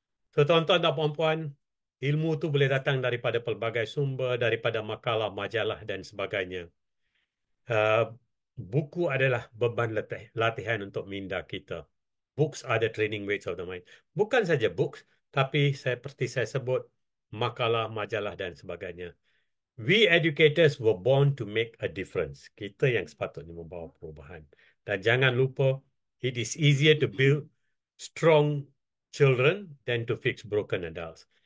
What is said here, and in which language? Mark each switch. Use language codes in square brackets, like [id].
[ms] So, tuan-tuan dan puan-puan, ilmu tu boleh datang daripada pelbagai sumber, daripada makalah, majalah dan sebagainya. Uh, Buku adalah beban latihan untuk minda kita. [en] Books are the training weights of the mind. [ms] Bukan saja books, tapi seperti saya sebut, makalah, majalah dan sebagainya. [en] We educators were born to make a difference. [ms] Kita yang sepatutnya membawa perubahan. Dan jangan lupa, [en] it is easier to build strong children than to fix broken adults.